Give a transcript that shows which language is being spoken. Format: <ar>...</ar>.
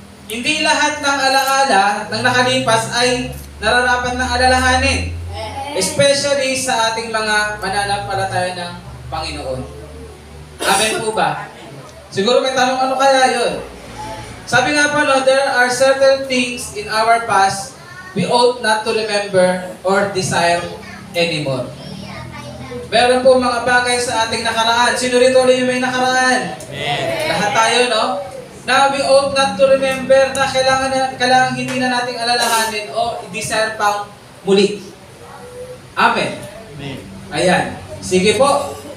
<tl>Hindi lahat ng alaala ng nakalipas ay nararapat na alalahanin.</tl> <en>Especially</en> <tl>sa ating mga mananampalataya ng Panginoon. Amen po ba? Siguro may tanong, ano kaya yun? Sabi nga po, no,</tl> <en>there are certain things in our past we ought not to remember or desire anymore.</en> <tl>Meron po mga bagay sa ating nakaraan. Sino rito ulit yung may nakaraan? Lahat tayo, no? Na</tl> <en>we ought not to remember</en> <tl>na kailangan hindi na nating alalahanin o i-desire pang muli. Amen. Amen. Ayan. Sige po.</tl>